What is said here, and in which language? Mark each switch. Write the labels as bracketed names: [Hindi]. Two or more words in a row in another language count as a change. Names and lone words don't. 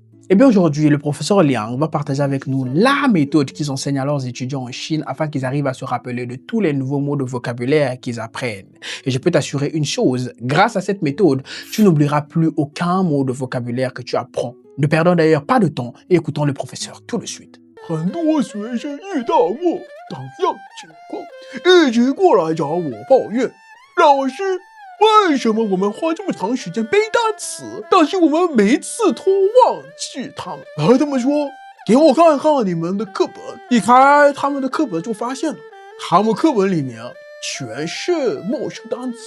[French] Eh bien aujourd'hui, le professeur Liang va partager avec nous la méthode qu'ils enseignent à leurs étudiants en Chine afin qu'ils arrivent à se rappeler de tous les nouveaux mots de vocabulaire qu'ils apprennent. Et je peux t'assurer une chose, grâce à cette méthode, tu n'oublieras plus aucun mot de vocabulaire que tu apprends. Ne perdons d'ailleurs pas de temps et écoutons le professeur tout de suite. [Chinese] 很多学生遇到我同样情况，一直过来找我抱怨，老师，为什么我们花这么长时间背单词，但是我们每一次都忘记它们？然后他们说，给我看看你们的课本。一开他们的课本就发现了，他们课本里面全是陌生单词。